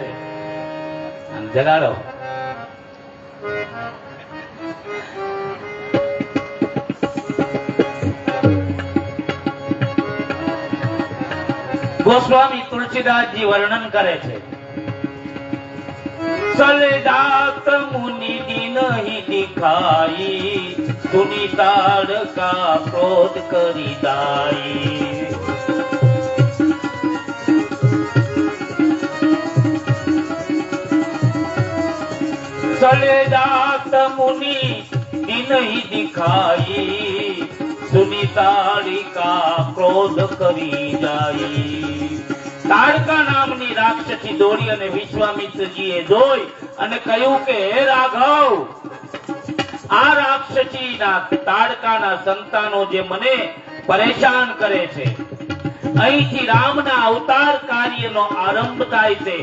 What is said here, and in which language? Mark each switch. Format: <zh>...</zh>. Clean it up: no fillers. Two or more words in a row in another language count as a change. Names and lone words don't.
<gu>જગાડો. ગોસ્વામી તુલસીદાસજી વર્ણન કરે છે.</gu> <awa>चले जात मुनि दिन ही दिखाई सुनी ताड़का क्रोध करी दाई. चले जात मुनि दिन ही दिखाई सुनी ताड़िका क्रोध</awa> <gu>કરી જાય. તાડકા નામની રાક્ષસી દોડી અને વિશ્વામિત્રજીએ જોઈ અને કહ્યું કે હે રાઘવ, આ રાક્ષસીના તાડકાના સંતાનો જે મને પરેશાન કરે છે. અહીંથી રામના અવતાર કાર્યનો આરંભ થાય છે.</gu>